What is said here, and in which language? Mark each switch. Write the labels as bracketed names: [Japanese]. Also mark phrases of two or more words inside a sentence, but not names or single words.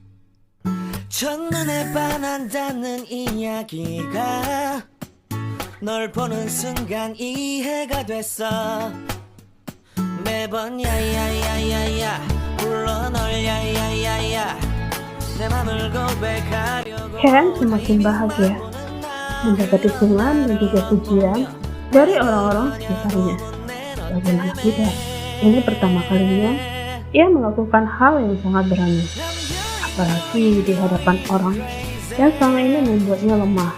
[Korean] 첫눈에 반한다는 이야기가 널 보는 순간 이해가 됐어. 매번 야야야야야 불러 널 야야야야 내 맘을 고백하려고. [Indonesian] Karen semakin bahagia mendapat dukungan dan juga pujian dari orang-orang sekitarnya. Bagaimana tidak, ini pertama kalinya ia melakukan hal yang sangat berani, apalagi di hadapan orang yang selama ini membuatnya lemah.